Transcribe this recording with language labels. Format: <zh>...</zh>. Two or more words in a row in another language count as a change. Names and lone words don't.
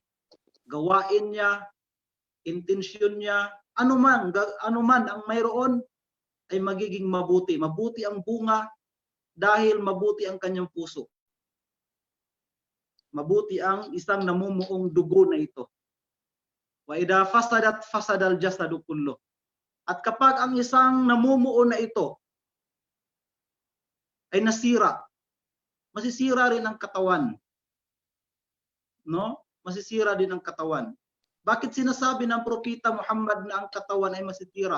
<tl>Gawain niya, intensyon niya, anuman ang mayroon ay magiging mabuti. Mabuti ang bunga dahil mabuti ang kanyang puso. Mabuti ang isang namumuong dugo na ito.</tl> <ar>وإذا فسدت فسد الجسد كله.</ar> <tl>At kapag ang isang namumuo na ito ay nasira, masisira rin ang katawan. No? Masisira din ang katawan. Bakit sinasabi ng propeta Muhammad na ang katawan ay masisira?</tl>